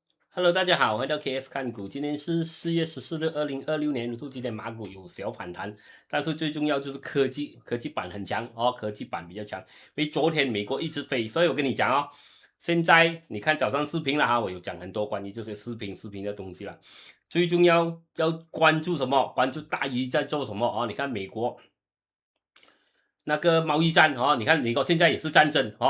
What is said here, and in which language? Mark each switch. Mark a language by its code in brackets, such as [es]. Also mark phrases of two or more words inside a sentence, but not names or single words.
[zh] Hello， 大家好，回到 KS 看股，今天是4月14日，2026年。今天馬股有小反彈，但是最重要就是科技板很強哦，科技板比較強。因為昨天美國一直飛，所以我跟你講哦，現在你看早上視頻了哈，我有講很多關於這些視頻的東西了。最重要要關注什麼？關注大魚在做什麼哦？你看美國那個貿易戰哦，你看美國現在也是戰爭哦。